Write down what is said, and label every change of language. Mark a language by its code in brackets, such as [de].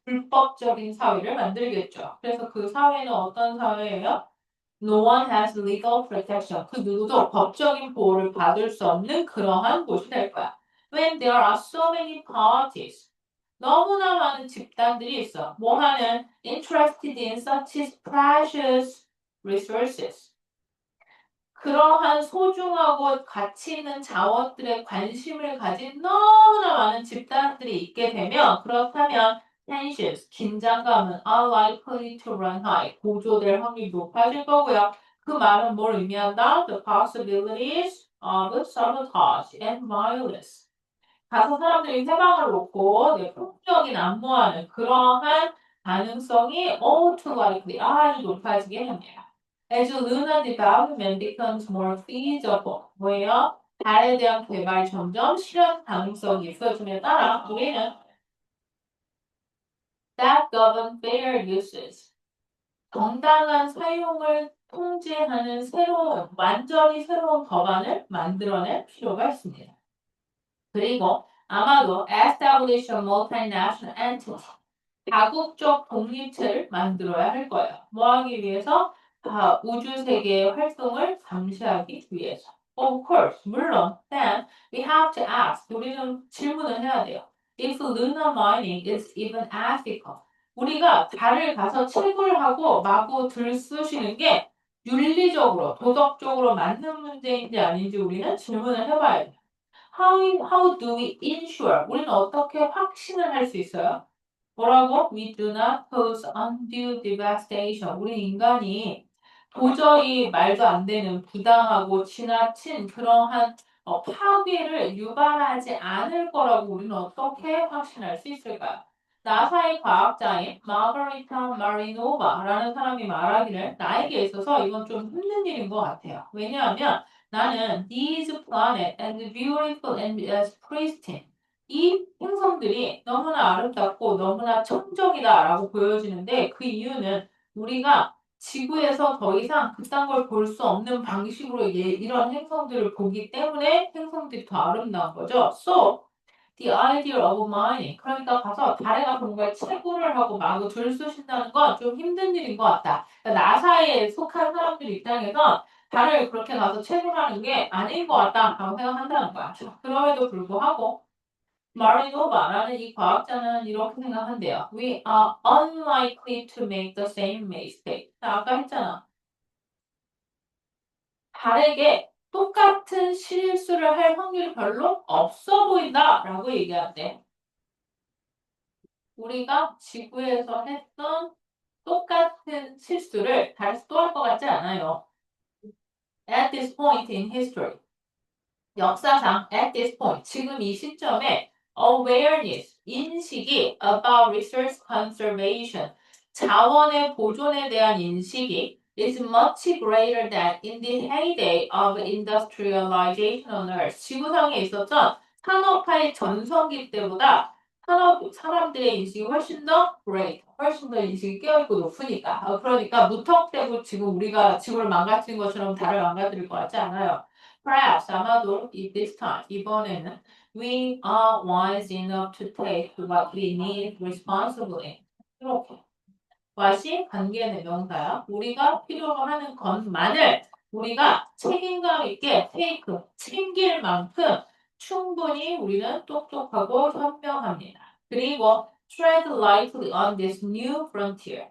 [ko] 불법적인 사회를 만들겠죠. 그래서 그 사회는 어떤 사회예요? [en] No one has legal protection. [ko] 그 누구도 법적인 보호를 받을 수 없는 그러한 곳이 될 거야. [en] When there are so many parties. [ko] 너무나 많은 집단들이 있어. 뭐 하는? [en] Interested in such precious resources. [ko] 그러한 소중하고 가치 있는 자원들에 관심을 가진 너무나 많은 집단들이 있게 되면 그렇다면 [en] tensions, [ko] 긴장감은 [en] are likely to run high, [ko] 고조될 확률이 높아질 거고요. 그 말은 뭘 의미한다? [en] The possibilities of sabotage and violence. [ko] 가서 사람들이 해방을 놓고 폭력이 난무하는 그러한 가능성이 [en] all too likely, [ko] 아주 높아지게 됩니다. [en] As lunar development becomes more feasible, [ko] 뭐예요? 달에 대한 개발 점점 실현 가능성이 있어짐에 따라 우리는 [en] that govern fair uses, [ko] 정당한 사용을 통제하는 완전히 새로운 법안을 만들어낼 필요가 있습니다. 그리고 아마도 [en] establish a multinational entity, [ko] 다국적 독립체를 만들어야 할 거예요. 뭐 하기 위해서? 우주 세계의 활동을 감시하기 위해서. [en] Of course, [ko] 물론, [en] then we have to ask, [ko] 우리는 질문을 해야 돼요. [en] If lunar mining is even ethical, [ko] 우리가 달을 가서 채굴하고 마구 들쑤시는 게 윤리적으로, 도덕적으로 맞는 문제인지 아닌지 우리는 질문을 해봐야 돼요. [en] How do we ensure? [ko] 우리는 어떻게 확신을 할 수 있어요? 뭐라고? [en] We do not cause undue devastation. [ko] 우리 인간이 도저히 말도 안 되는 부당하고 지나친 그러한 파괴를 유발하지 않을 거라고 우리는 어떻게 확신할 수 있을까요? 나사의 과학자인 마가리타 마리노바라는 사람이 말하기를 나에게 있어서 이건 좀 힘든 일인 것 같아요. 왜냐하면 나는 [en] these planet and beautiful and as pristine [ko] 이 행성들이 너무나 아름답고 너무나 청정이다라고 보여지는데 그 이유는 우리가 지구에서 더 이상 그딴 걸 볼 수 없는 방식으로 이런 행성들을 보기 때문에 행성들이 더 아름다운 거죠. [en] So, the idea of mining. [ko] 그러니까 가서 달에 가서 뭔가 채굴을 하고 마구 들쑤신다는 건 좀 힘든 일인 것 같다. 그러니까 나사에 속한 사람들 입장에서 달을 그렇게 가서 채굴하는 게 아닌 것 같다라고 생각한다는 거야. 그럼에도 불구하고 마리노바라는 이 과학자는 이렇게 생각한대요. [en] We are unlikely to make the same mistake. [ko] 나 아까 했잖아. 달에게 똑같은 실수를 할 확률이 별로 없어 보인다라고 얘기한대. 우리가 지구에서 했던 똑같은 실수를 달에서 또 할 것 같지 않아요. [en] At this point in history. [ko] 역사상 [en] at this point, [ko] 지금 이 시점에 [en] awareness, 인식이 about resource conservation, [ko] 자원의 보존에 대한 인식이 [en] is much greater than in the heyday of industrialization on Earth. [ko] 지구상에 있었던 산업화의 전성기 때보다 사람들의 인식이 훨씬 더 great, 훨씬 더 인식이 깨어있고 높으니까. 그러니까 무턱대고 지금 우리가 지구를 망가뜨린 것처럼 달을 망가뜨릴 것 같지 않아요. [en] Perhaps [ko] 아마도 [en] this time [ko] 이번에는 [en] we are wise enough to take what we need responsibly. [ko] 이렇게 what이 관계의 명사야. 우리가 필요로 하는 것만을 우리가 책임감 있게 [en] take [ko] 챙길 만큼 충분히 우리는 똑똑하고 현명합니다. 그리고 [en] tread lightly on this new frontier.